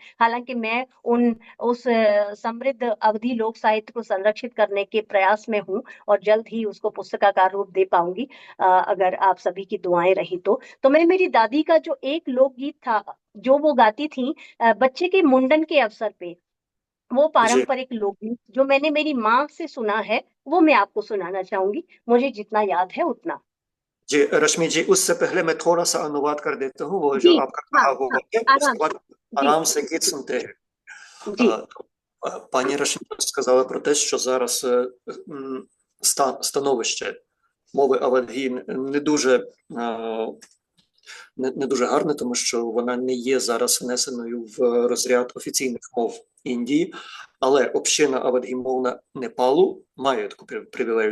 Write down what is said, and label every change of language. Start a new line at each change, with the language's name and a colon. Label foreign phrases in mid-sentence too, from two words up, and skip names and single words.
Hindi: हालांकि मैं उस समृद्ध अवधि लोक साहित्य को संरक्षित करने के प्रयास में हूँ, और जल्द ही उसको पुस्तकाकार रूप दे पाऊंगी, अगर आप सभी की दुआएं रही तो मैं, मेरी दादी का जो एक लोकगीत था जो वो गाती थी बच्चे के मुंडन के अवसर पे, वो जी पारंपरिक लोकगीत जो मैंने मेरी माँ से सुना है, वो मैं आपको सुनाना चाहूंगी, मुझे जितना याद है उतना। जी रश्मि जी, उससे पहले मैं थोड़ा सा अनुवाद कर देता हूँ वो जो जी। आपका हाँ कहा वो हाँ, वाक्य, आराम उसके बाद से। जी आराम से गीत सुनते हैं। जी।
Ukrainian: Пані Рашміна сказала про те, що зараз становище мови Авадгі не дуже гарне, тому що вона не є зараз внесеною в розряд офіційних мов Індії, але община авадгімовна Непалу має таку привілею.